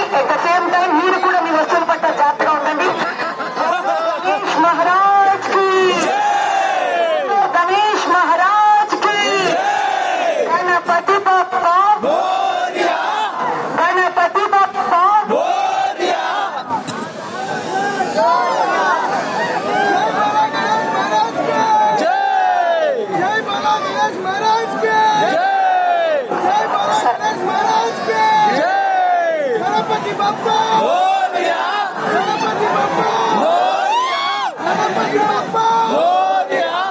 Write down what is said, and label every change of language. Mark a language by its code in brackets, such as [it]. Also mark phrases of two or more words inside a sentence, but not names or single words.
[en] at the same time [te] మీరు కూడా మీ వస్తువుల పట్ల జాగ్రత్తగా ఉండండి. [hi] గణేష్ మహారాజ్ కి, గణేష్ మహారాజ్ కి. [mr] గణపతి బప్పా, గణపతి బప్పా. गणपति बप्पा मोरया, गणपति बप्पा मोरया, गणपति बप्पा मोरया.